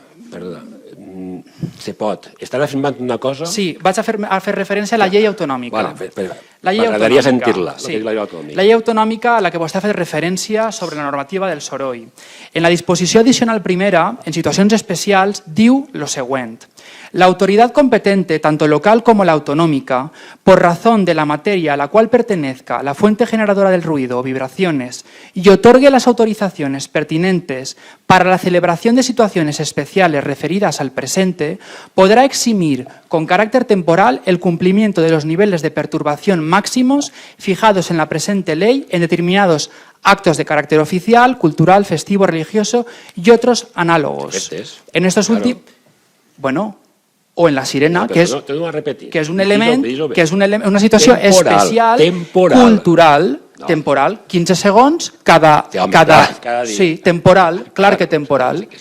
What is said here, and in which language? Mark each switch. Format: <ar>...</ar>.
<ca>Perdona. Se pot. Estan afirmant una cosa... Sí, vaig a fer referència a la llei autonòmica. M'agradaria sentir-la. La llei autonòmica a la que vostè ha fet referència sobre la normativa del soroll. En la disposició addicional primera, en situacions especials, diu lo següent.</ca> <es>La autoridad competente, tanto local como la autonómica, por razón de la materia a la cual pertenezca la fuente generadora del ruido o vibraciones y otorgue las autorizaciones pertinentes para la celebración de situaciones especiales referidas al presente, podrá eximir con carácter temporal el cumplimiento de los niveles de perturbación máximos fijados en la presente ley en determinados actos de carácter oficial, cultural, festivo, religioso y otros análogos. En estos últimos... Bueno...</es> <ca>o en la sirena, que és un element, que és una situació especial, cultural, temporal, 15 segons cada... Sí, temporal, clar que temporal.</ca>